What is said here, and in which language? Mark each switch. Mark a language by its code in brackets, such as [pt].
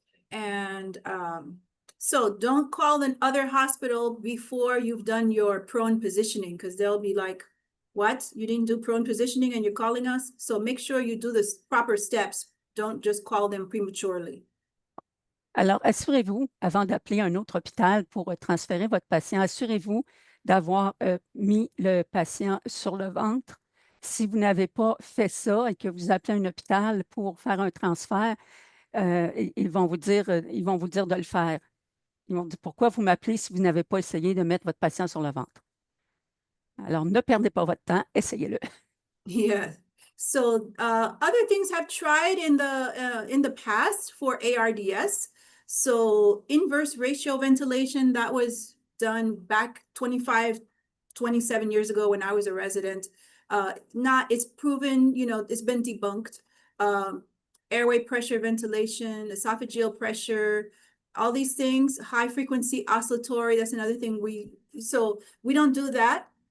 [en] And so don't call another hospital before you've done your prone positioning, because they'll be like, what? You didn't do prone positioning and you're calling us? So make sure you do the proper steps. Don't just call them prematurely. [fr] Alors, assurez-vous, avant d'appeler un autre hôpital pour transférer votre patient, assurez-vous d'avoir mis le patient sur le ventre. Si vous n'avez pas fait ça et que vous appelez un hôpital pour faire un transfert, ils vont vous dire de le faire. Ils vont dire, pourquoi vous m'appelez si vous n'avez pas essayé de mettre votre patient sur le ventre? Alors, ne perdez pas votre temps, essayez-le. [en] Yeah. So other things have tried in the past for ARDS. So inverse ratio ventilation, that was done back 25, 27 years ago when I was a resident. It's proven, it's been debunked. Airway pressure ventilation, esophageal pressure, all these things, high frequency oscillatory, that's another thing we don't do that.